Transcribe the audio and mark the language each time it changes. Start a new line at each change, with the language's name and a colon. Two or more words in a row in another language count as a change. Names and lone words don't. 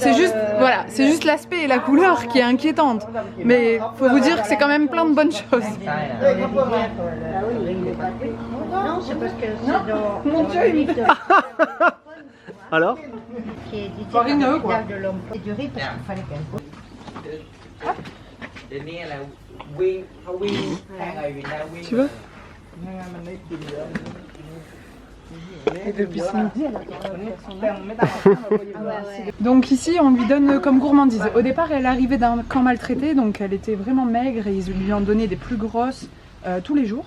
French: c'est juste, voilà, c'est juste l'aspect et la couleur qui est inquiétante. Mais faut vous dire que c'est quand même plein de bonnes choses. Non, c'est parce que c'est dans Mon Dieu, il Alors qui est dit Farineux, quoi. de l'homme. C'est du riz parce qu'il fallait qu'elle goûte.
Thai: เดี๋ยวนี้อะไรวิ่งเขาวิ่งแข่งอะไรอยู่นะวิ่ง
French: Tu veux? Et depuis ce midi, elle a Donc ici, on lui donne comme gourmandise. Au départ, elle arrivait d'un camp maltraité, donc elle était vraiment maigre et ils lui en donnaient des plus grosses tous les jours.